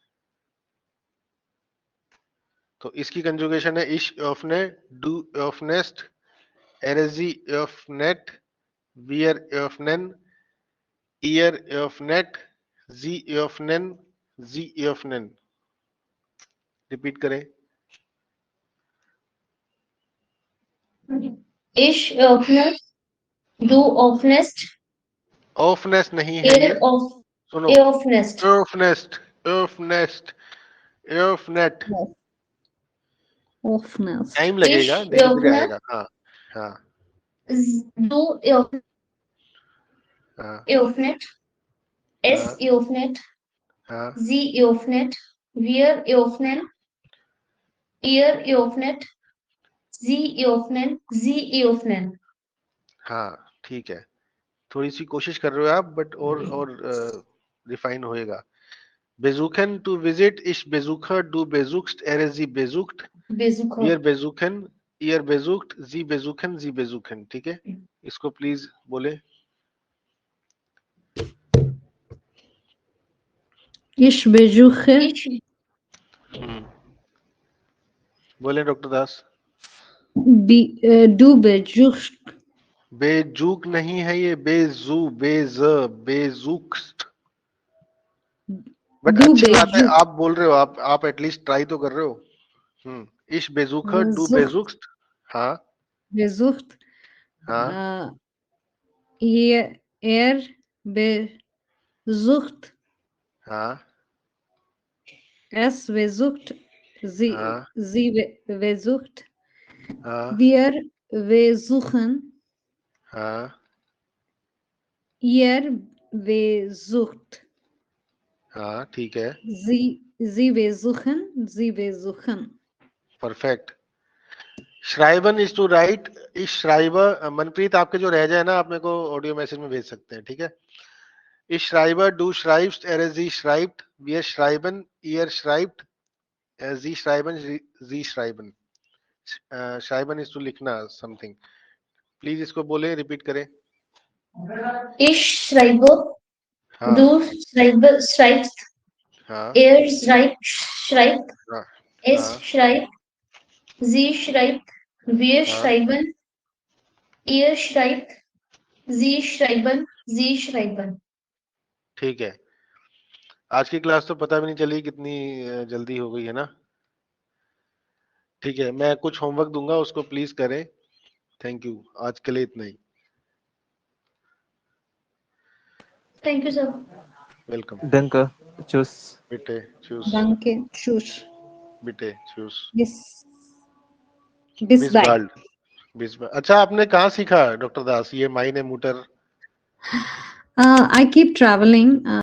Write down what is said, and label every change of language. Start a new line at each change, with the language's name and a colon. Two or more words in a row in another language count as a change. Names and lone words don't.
Hindi: तो इसकी कंजुगेशन है
German: ich öffne, du öffnest, er sie öffnet, wir öffnen, ihr öffnet, sie öffnen, sie öffnen.
Hindi: रिपीट करें।
German: ich öffne, du öffnest,
Hindi: ऑफनेस्ट नहीं है ये,
German: er öff,
Hindi: सुनो,
German: er öffnest, öffnest, öffnest, öffnet. ऑफनेस्ट।
Hindi: टाइम लगेगा,
German: इश
Hindi: धीरे धीरे
German: ऑफनर,
Hindi: आएगा। हाँ हाँ
German: डू
Hindi: हाँ
German: öffnet, es
Hindi: हाँ
German: ऑफनेट,
Hindi: हाँ
German: sie öffnet, wir öffnen, ihr öffnet, sie öffnen, sie öffnen.
Hindi: हाँ, ठीक है। थोड़ी सी कोशिश कर रहे हो आप, बट और रिफाइन होएगा।
German: बेजुकन
English: to visit,
German: ich besuche, du besuchst, er sie besucht, बेजुखर, wir besuchen, ihr besucht, sie besuchen, sie besuchen.
Hindi: ठीक है, इसको प्लीज बोले।
German: ich besuche, इश
Hindi: बोले डॉक्टर दास।
German: du besuch,
Hindi: बेजूक नहीं है ये,
German: besu, bes, besuchst.
Hindi: बट
German: डू
Hindi: अच्छी बात है,
German: बेजुक,
Hindi: आप बोल रहे हो, आप एटलीस्ट ट्राई तो कर रहे हो।
German: ich besuche, du बेजुख, बेजुक्स्ट। हाँ बेजुख्त,
Hindi: हाँ
German: er besucht,
Hindi: हाँ
German: es besucht,
Hindi: हाँ
German: sie besucht,
Hindi: हाँ
German: wir besuchen,
Hindi: हाँ
German: ihr besucht,
Hindi: हाँ, ठीक है,
German: sie besuchen, sie besuchen.
Hindi: परफेक्ट। श्राइबन
English: is to write,
German: ich schreibe,
Hindi: मनप्रीत आपके जो रह जाए ना, आप मेरे को ऑडियो मैसेज में भेज सकते हैं, ठीक है।
German: ich schreibe, du schreibst, er sie schreibt, wir schreiben, ihr schreibt, sie schreiben, sie schreiben।
Hindi: श्राइबन
English: is to
Hindi: लिखना समथिंग। प्लीज इसको बोले, रिपीट करें।
German: ich schreibe,
Hindi: हाँ
German: du schreibe, schreibt, हाँ er schreibt, हाँ es schreibt, sie schreibt, wir हाँ, schreiben, ihr schreibt, sie schreiben, sie schreiben।
Hindi: ठीक है। आज की क्लास तो पता भी नहीं चली कितनी जल्दी हो गई है ना। ठीक है, मैं कुछ होमवर्क दूंगा, उसको प्लीज करें।
English: thank you,
Hindi: आज के लिए इतना ही।
English: thank you sir. वेलकम।
German: Danke. Tschüss. bitte tschüss, Danke, tschüss, bitte tschüss. bis, bis बिस
English: bye.
German: bald, bis bald.
Hindi: अच्छा, आपने कहाँ सीखा डॉक्टर दास ये
German: meine Mutter?
English: I keep traveling.